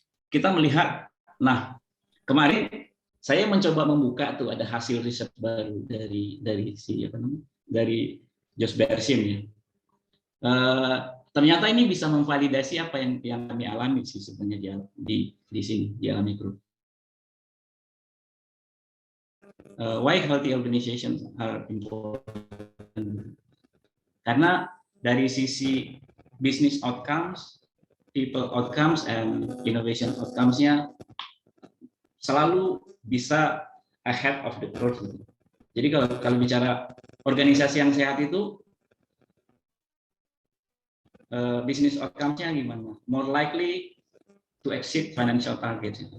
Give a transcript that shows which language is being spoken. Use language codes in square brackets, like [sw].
[id] Kita melihat, nah kemarin saya mencoba membuka tuh, ada hasil riset baru dari si apa namanya, dari Josh Bersin ya. Ternyata ini bisa memvalidasi apa yang kami alami sih sebenarnya di sini, di Alami Group. [en] Why healthy organizations are important? [id] Karena dari sisi [en] business outcomes, people outcomes, and innovation outcomes-nya [id] selalu bisa [en] ahead of the curve. [id] Jadi kalau bicara organisasi yang sehat itu, business outcomes-nya gimana? [en] More likely to exceed financial targets.